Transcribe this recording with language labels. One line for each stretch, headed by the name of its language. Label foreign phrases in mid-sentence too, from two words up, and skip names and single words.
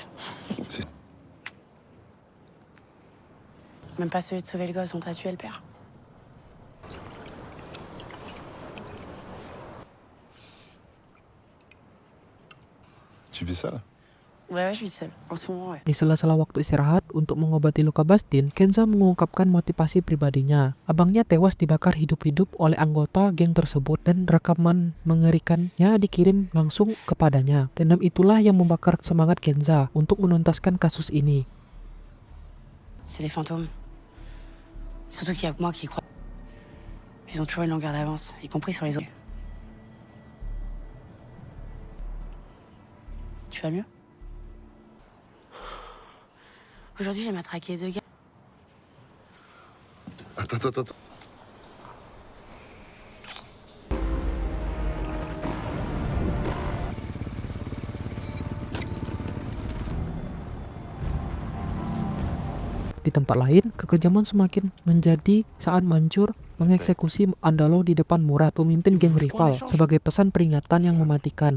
French: Si. Même pas celui de sauver le gosse dont t'as tué le père. Tu vis seul? Ouais, je suis seule. En ce moment, ouais.
Indonesian: Di sela-sela waktu istirahat untuk mengobati luka Bastin, Kenza mengungkapkan motivasi pribadinya. Abangnya tewas dibakar hidup-hidup oleh anggota geng tersebut dan rekaman mengerikannya dikirim langsung kepadanya. Dendam itulah yang membakar semangat Kenza untuk menuntaskan kasus ini.
French: C'est des fantômes. Surtout qu'il y a que moi qui y crois. Ils ont toujours une longueur d'avance, y compris sur les autres. Tu vas mieux? Aujourd'hui, j'ai matraqué 2 gars. Attends.
Indonesian: Di tempat lain, kekejaman semakin menjadi saat Mansur mengeksekusi Andalo di depan Murad, pemimpin geng rival, sebagai pesan peringatan yang mematikan.